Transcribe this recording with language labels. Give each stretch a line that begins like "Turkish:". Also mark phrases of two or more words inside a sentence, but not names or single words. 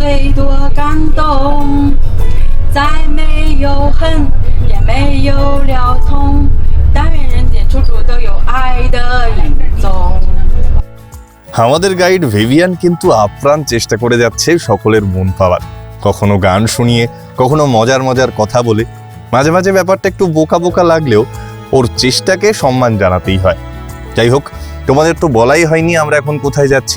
Chinese: 多感动，再没有恨，也没有了痛，但愿人间处处都有爱的影踪。
Bangla: আমাদের গাইড ভিভিয়ান কিন্তু আপ্রাণ চেষ্টা করে যাচ্ছে সকলের মন পাওয়ার। কখনো গান শুনিয়ে, কখনো মজার কথা বলে। মাঝে মাঝে ব্যাপারটা একটু বোকা লাগলেও ওর চেষ্টাকে সম্মান জানাতেই হয়। যাই হোক, তোমাদের তো বলাই হয়নি আমরা এখন কোথায় যাচ্ছি।